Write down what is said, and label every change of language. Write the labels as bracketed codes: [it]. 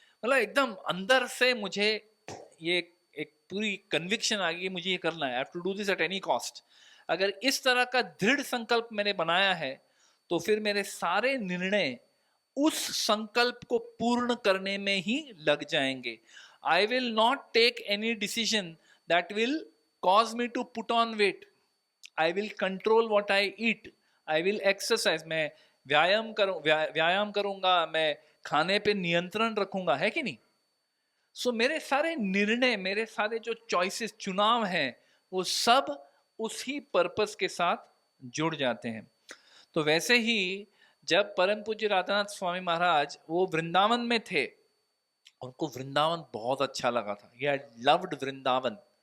[hi] मतलब एकदम अंदर से मुझे ये एक पूरी कन्विक्शन आ गई, मुझे ये करना है, [en] I have to do this at any cost. [hi] अगर इस तरह का दृढ़ संकल्प मैंने बनाया है, तो फिर मेरे सारे निर्णय उस संकल्प को पूर्ण करने में ही लग जाएंगे। [en] I will not take any decision that will cause me to put on weight. I will control what I eat. I will exercise. [hi] मैं व्यायाम करूंगा, मैं खाने पे नियंत्रण रखूंगा, है कि नहीं? सो मेरे सारे निर्णय, मेरे सारे जो चॉइसेस, चुनाव हैं, वो सब उसी पर्पस के साथ जुड़ जाते हैं। तो वैसे ही जब परम पूज्य राधानाथ स्वामी महाराज वो वृंदावन में थे, उनको वृंदावन बहुत अच्छा लगा था, [en] ये लव्ड वृंदावन।